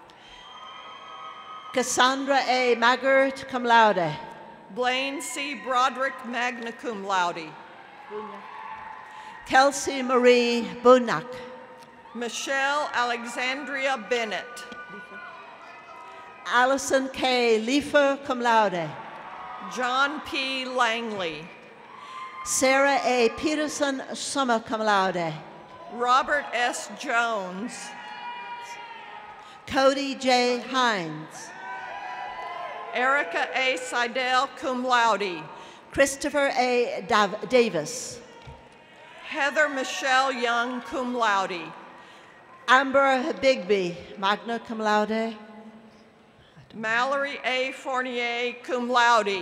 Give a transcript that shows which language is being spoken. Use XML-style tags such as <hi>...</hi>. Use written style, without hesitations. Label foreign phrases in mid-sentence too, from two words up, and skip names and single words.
<en>Cassandra A. Maggart,</en> <la>cum laude.</la> <en>Blaine C.</en> <la>Broderick, magna cum laude.</la> <en>Kelsey Marie Bunak. Michelle Alexandria Bennett. Allison K. Leifer,</en> <la>cum laude.</la> <en>John P. Langley. Sarah A.</en> <la>Peterson, summa cum laude.</la> <en>Robert S. Jones. Cody J. Hines. Erica A.</en> <la>Seidel, cum laude.</la> <en>Christopher A. Davis. Heather Michelle Young,</en> <la>cum laude. Amber Bigby, magna cum laude.</la> <en>Mallory A. Fournier,</en> <la>cum laude.</la>